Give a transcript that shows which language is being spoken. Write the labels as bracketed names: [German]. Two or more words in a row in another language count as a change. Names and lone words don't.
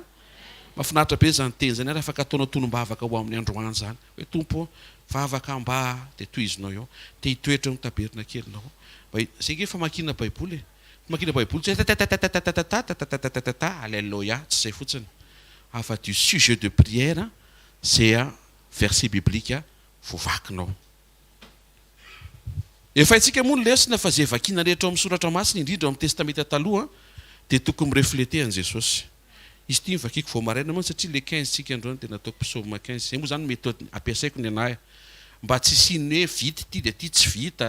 [Malagasy] Mahafinaritra be zany teny zany ary afaka ataonao tolombavaka ho amin'ny androany zany hoe tompo vavaka mba dia tohizinao eo dia hitoetra amin'ny tabernakelinao. Zay efa makina baiboly makina baiboly tsy alléluia tsy zay fotsiny afa [French] du sujet de prière c'est verset biblique [Malagasy] vovakinao. Efa itsika moa ny lesona fa zay vakina rehetra amin'ny soratra masina indrindra amin'ny testamenta taloha dia tokony mireflete an'i Jesosy. Izy ity vakiako vao maraina moa satria le 15 tsika androany dia nataoko psaume 15. Zay moa zany méthode ampiasaiko ny anahy mba tsy siny hoe vita ity dia ity tsy vita.